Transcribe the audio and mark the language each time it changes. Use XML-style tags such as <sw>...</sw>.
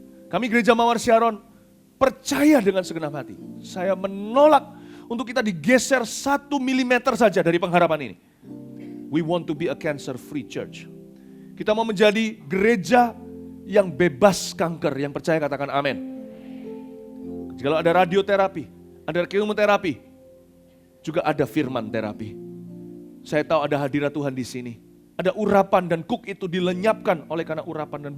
<id>Kami Gereja Mawar Syaron percaya dengan segenap hati. Saya menolak untuk kita digeser 1 milimeter saja dari pengharapan ini.</id> <en>We want to be a cancer free church.</en> <id>Kita mau menjadi gereja yang bebas kanker. Yang percaya katakan amin. Kalau ada radioterapi, ada kemoterapi, juga ada firman terapi. Saya tahu ada hadirat Tuhan di sini. Ada urapan dan kuk itu dilenyapkan oleh karena urapan.</id>